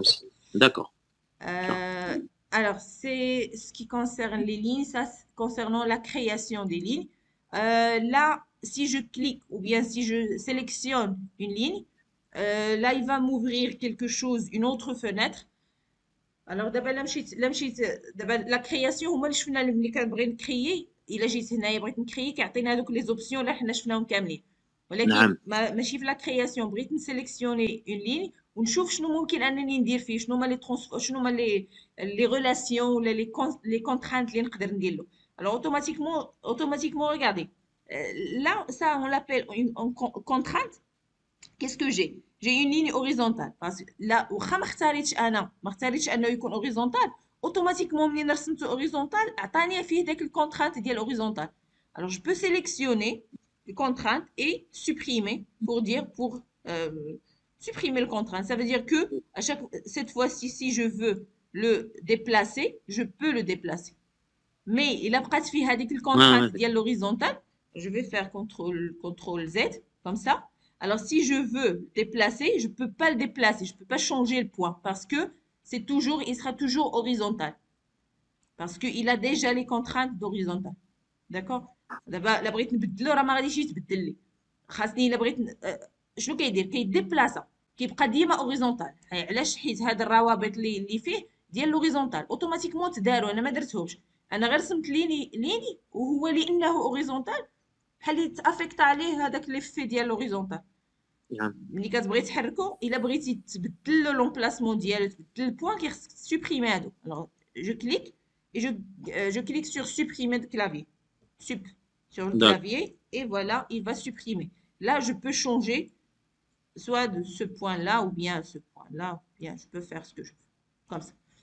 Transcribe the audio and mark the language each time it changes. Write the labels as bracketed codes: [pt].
[fr] aussi. D'accord. Alors, c'est ce qui concerne les lignes, ça, concernant la création des lignes. Là, si je clique ou bien si je sélectionne une ligne, là, il va m'ouvrir quelque chose, une autre fenêtre. [ar] Alors, دابا لا مشيت دابا لا كرياسيون هما اللي شفنا ملي كنبغي نكريي الا جيت هنايا بغيت نكريي كيعطينا هذوك لي زوبسيون اللي حنا شفناهم كاملين ولكن نعم. ماشي في لا كرياسيون بغيت نسيليكسيوني اون لين ونشوف شنو ممكن انني ندير فيه شنو هما لي ريلاسيون ولا لي كونترانت اللي نقدر ندير له. [fr] Alors automatiquement regardez. Là ça on l'appelle une contrainte. Qu'est-ce que j'ai? J'ai une ligne horizontale. Parce que là, واخا ما اختاريتش انه يكون horizontal, automatiquement منين رسمته horizontal عطاني فيه داك الكونترانت ديال horizontal. Alors je peux sélectionner les contraintes et supprimer pour supprimer le contrainte. Ça veut dire que cette fois-ci si je veux le déplacer, je peux le déplacer. Mais il a [ar] بقات فيه هذيك [fr] Ouais, [ar] الكونترانت [fr] ouais. ديال l'horizontal, je vais faire contrôle Z comme ça. Alors, si je veux déplacer, je ne peux pas le déplacer, je ne peux pas changer le point parce que il sera toujours horizontal. Parce qu'il a déjà les contraintes d'horizontal. D'accord? [ar] دابا لا بغيت نبدلو راه ما غاديش يتبدل لي. خاصني الا بغيت شنو كيدير؟ كيديبلاصا كيبقى ديما اوريزونتال. علاش؟ حيت هاد الروابط اللي فيه ديال لوريزونتال اوتوماتيكمون تداروا انا ما درتهمش. انا غير رسمت ليني وهو لانه اوريزونتال بحال تافيكت عليه هذاك ليفي ديال لوريزونتال. نعم. ملي كتبغي تحركو الا بغيتي تبدل له لومبلاسمون ديالو تبدل البوان كيخصك تسوبريمي هادو. [fr] alors je clique et je clique sur supprimer de clavier sur le D'accord. clavier et voilà il va supprimer. Là je peux changer soit de ce point là ou bien ce point là ou bien je peux faire ce que je veux comme ça.